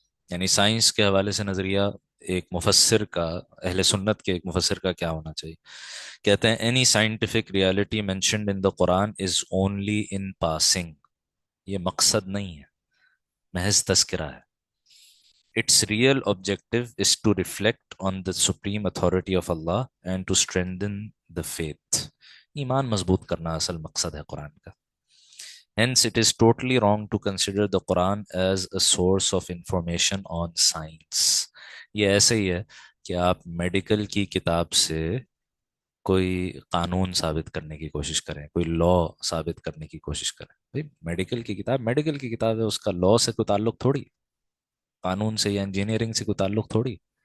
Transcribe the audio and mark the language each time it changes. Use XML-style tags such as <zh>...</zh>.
<ur>یعنی سائنس کے حوالے سے نظریہ ایک مفسر کا، اہل سنت کے ایک مفسر کا کیا ہونا چاہیے. کہتے ہیں</ur> <en>any scientific reality mentioned in the Quran is only in passing,</en> <ur>یہ مقصد نہیں ہے، محض تذکرہ ہے.</ur> <en>Its real objective is to reflect on the supreme authority of Allah and to strengthen the faith.</en> <ur>ایمان مضبوط کرنا اصل مقصد ہے قرآن کا.</ur> <en>Hence, it is totally wrong to consider the Quran as a source of information on science.</en> <ur>یہ ایسے ہی ہے کہ آپ میڈیکل کی کتاب سے کوئی قانون ثابت کرنے کی کوشش کریں، کوئی لا ثابت کرنے کی کوشش کریں. بھائی میڈیکل کی کتاب میڈیکل کی کتاب ہے، اس کا لا سے کوئی تعلق تھوڑی، قانون سے یا انجینئرنگ سے کوئی تعلق تھوڑی.</ur>